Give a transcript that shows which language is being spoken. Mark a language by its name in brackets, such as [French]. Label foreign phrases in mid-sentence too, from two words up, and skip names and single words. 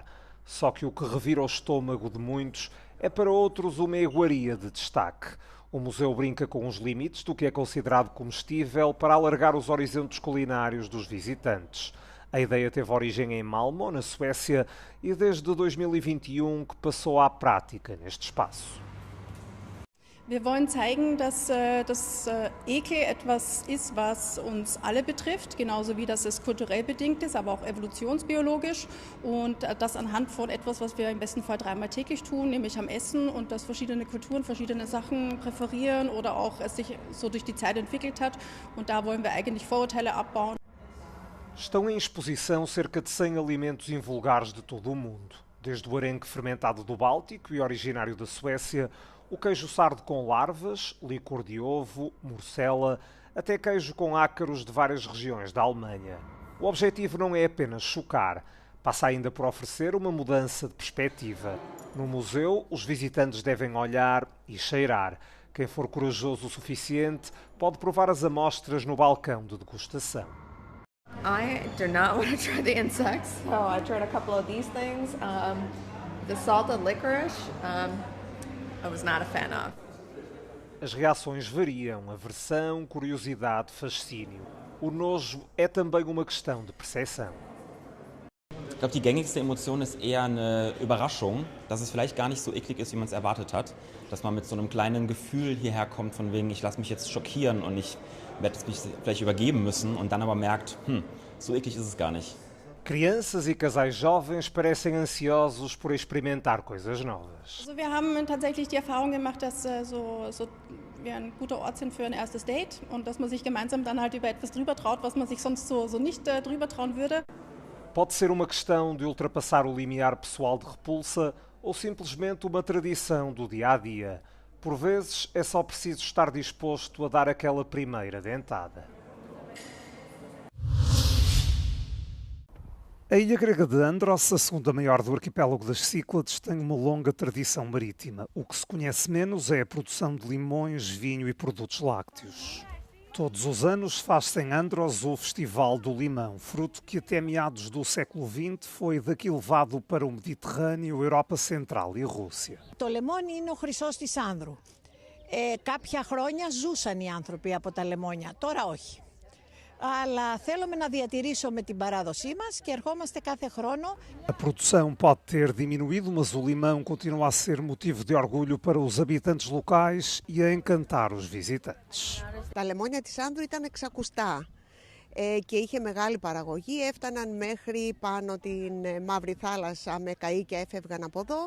[Portuguese] Só que o que revira o estômago de muitos é para outros uma iguaria de destaque. O museu brinca com os limites do que é considerado comestível para alargar os horizontes culinários dos visitantes. A ideia teve origem em Malmö, na Suécia, e desde 2021 que passou à prática neste espaço. [German] Wir wollen zeigen, dass Ekel etwas ist, was uns alle betrifft, genauso wie dass es kulturell bedingt ist, aber auch evolutionsbiologisch, und das anhand von etwas, was wir im besten Fall 3-mal täglich tun, nämlich am Essen, und dass verschiedene Kulturen verschiedene Sachen präferieren oder auch es sich so durch die Zeit entwickelt hat, und da wollen wir eigentlich Vorurteile abbauen. [Portuguese] Estão em exposição cerca de 100 alimentos invulgares de todo o mundo, desde o arenque fermentado do Báltico e originário da Suécia, o queijo sardo com larvas, licor de ovo, morcela, até queijo com ácaros de várias regiões da Alemanha. O objetivo não é apenas chocar, passa ainda por oferecer uma mudança de perspectiva. No museu, os visitantes devem olhar e cheirar. Quem for corajoso o suficiente pode provar as amostras no balcão de degustação. [English] I do not want to try the insects, so I tried a couple of these things. The salted licorice, I was not a fan of. [Portuguese] As reações variam, aversão, curiosidade, fascínio. O nojo é também uma questão de percepção. [German] Ich glaube, die gängigste Emotion ist eher eine Überraschung, dass es vielleicht gar nicht so eklig ist, wie man es erwartet hat. Dass man mit so einem kleinen Gefühl hierher kommt, von wegen, ich lasse mich jetzt schockieren und ich werde mich vielleicht übergeben müssen, und dann aber merkt, so eklig ist es gar nicht. [Portuguese] Crianças e casais jovens parecem ansiosos por experimentar coisas novas. [German] Also wir haben tatsächlich die Erfahrung gemacht, dass wir ein guter Ort sind für ein erstes Date und dass man sich gemeinsam dann halt über etwas drüber traut, was man sich sonst so nicht drüber trauen würde. [Portuguese] Pode ser uma questão de ultrapassar o limiar pessoal de repulsa ou simplesmente uma tradição do dia-a-dia. Por vezes é só preciso estar disposto a dar aquela primeira dentada. A ilha grega de Andros, a segunda maior do arquipélago das Cíclades, tem uma longa tradição marítima. O que se conhece menos é a produção de limões, vinho e produtos lácteos. Todos os anos faz-se em Andros o Festival do Limão, fruto que até meados do século XX foi daqui levado para o Mediterrâneo, Europa Central e Rússia. [Greek] Το λεμόνι είναι ο χρυσός της Άνδρου. Κάποια χρόνια ζούσαν οι άνθρωποι από τα λεμόνια, τώρα όχι. Αλλά θέλουμε να διατηρήσουμε την παράδοσή μας και ερχόμαστε κάθε χρόνο. [Portuguese] A produção pode ter diminuído, mas o limão continua a ser motivo de orgulho para os habitantes locais e a encantar os visitantes. [Greek] Τα λεμόνια της Άνδρου ήταν εξακουστά και είχε μεγάλη παραγωγή, έφταναν μέχρι πάνω την Μαύρη Θάλασσα με καΐκια, έφευγαν από εδώ.